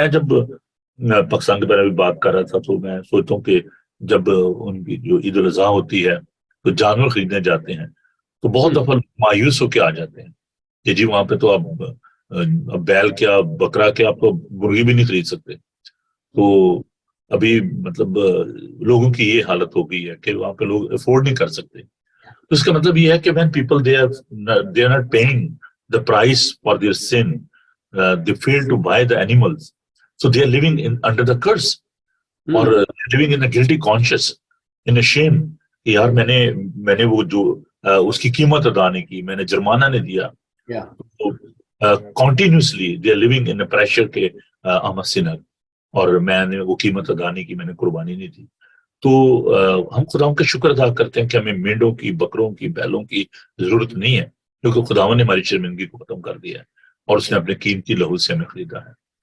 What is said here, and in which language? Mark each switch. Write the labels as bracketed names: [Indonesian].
[Urdu] میں جب پاکستان کے بارے میں بات کر رہا تھا تو میں سوچتا ہوں کہ جب ان کی جو عید الاضحیٰ ہوتی ہے تو جانور خریدنے جاتے ہیں تو بہت دفعہ مایوس ہو کے آ جاتے ہیں کہ جی وہاں پہ تو اب بیل کیا بکرا کیا, آپ تو مرغی بھی نہیں خرید سکتے. تو ابھی مطلب لوگوں کی یہ حالت ہو گئی ہے کہ وہاں پہ لوگ افورڈ نہیں کر سکتے. [English] تو اس کا مطلب یہ ہے کہ when people they are not paying the price for their sin, they fail to buy the animals, so they are living under the curse, or living in a guilty conscience, in a shame [Urdu] کہ یار میں نے وہ جو اس کی قیمت ادا نہیں کی, میں نے جرمانہ نہیں دیا. [English] continuously they are living in pressure [Urdu] کہ [English] I'm a sinner, [Urdu] اور میں نے وہ قیمت ادا نہیں کی, میں نے قربانی نہیں دی. تو ہم خداوند کا شکر ادا کرتے ہیں کہ ہمیں مینڈوں کی, بکروں کی, بیلوں کی ضرورت نہیں ہے, کیونکہ خداوند نے ہماری شرمندگی کو ختم کر دیا ہے اور اس نے اپنے قیمتی لہو سے ہمیں خریدا ہے.